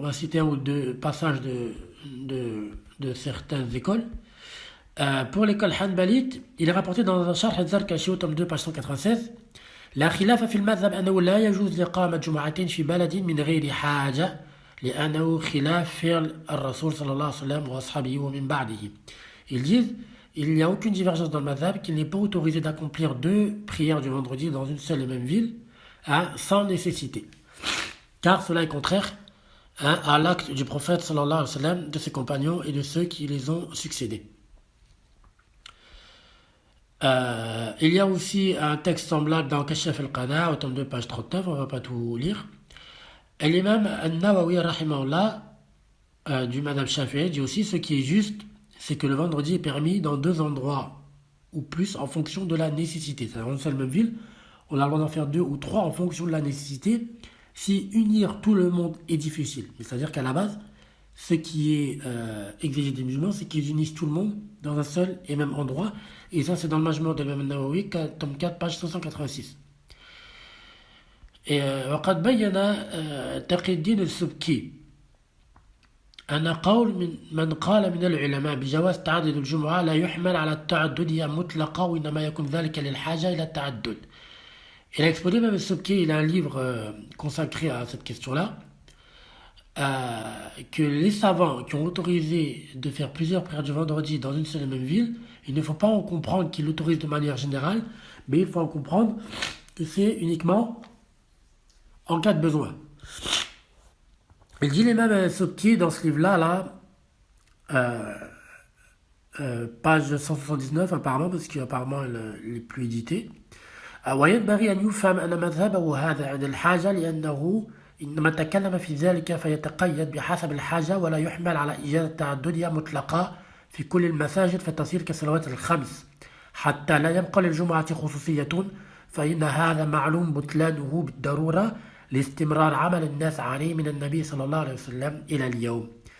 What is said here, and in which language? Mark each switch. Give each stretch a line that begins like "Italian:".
French: On va citer un ou 2 passages de certaines écoles. Pour l'école Hanbalite, il est rapporté dans un Sharh al-Zarkashi au tome 2, page 196.
Arabic: لا خلاف في المذهب أنه لا يجوز لإقامة جمعتين في بلد من غير حاجة لأنه خلاف فعل الرسول صلى الله عليه وسلم وأصحابه ومن بعده.
French: Ils disent, il n'y a aucune divergence dans le madhab qu'il n'est pas autorisé d'accomplir 2 prières du vendredi dans une seule et même ville sans nécessité. Car cela est contraire hein, à l'acte du prophète sallallahu alayhi wa sallam, de ses compagnons et de ceux qui les ont succédés. Il y a aussi un texte semblable dans Kashaf al-Qana, au tome 2, page 39, on ne va pas tout lire. Et l'imam al-Nawawi, rahimahullah, du Madhab Shafi'i, dit aussi ce qui est juste, c'est que le vendredi est permis dans 2 endroits ou plus en fonction de la nécessité. C'est-à-dire dans une seule même ville, on a le droit d'en faire 2 ou 3 en fonction de la nécessité, si unir tout le monde est difficile. C'est-à-dire qu'à la base, ce qui est exigé des musulmans, c'est qu'ils unissent tout le monde dans un seul et même endroit. Et ça, c'est dans le Majmou' de l'imam Nawawi, tome 4, page 586.
Arabic: Et وقد بين تقي الدين السبكي أن قول من قال من العلماء بجواز تعدد الجمعة لا يحمل على التعددية مطلقة وإنما يكون ذلك للحاجة إلى التعدد.
French: Il a exposé même Subki, il a un livre consacré à cette question-là, que les savants qui ont autorisé de faire plusieurs prières du vendredi dans une seule et même ville, il ne faut pas en comprendre qu'ils l'autorisent de manière générale, mais il faut en comprendre que c'est uniquement en cas de besoin. Il dit les mêmes Subki dans ce livre-là, page 179 apparemment, parce qu'apparemment il n'est plus édité.
Arabic: وينبغي أن يفهم أن مذهبه هذا عند الحاجة لأنه إنما تكلم في ذلك فيتقيد بحسب الحاجة ولا يحمل على إجازة تعددية مطلقة في كل المساجد فتصير كالصلوات الخمس حتى لا يبقى للجمعة خصوصية فإن هذا معلوم بطلانه بالضرورة لاستمرار عمل الناس عليه من النبي صلى الله عليه وسلم إلى اليوم.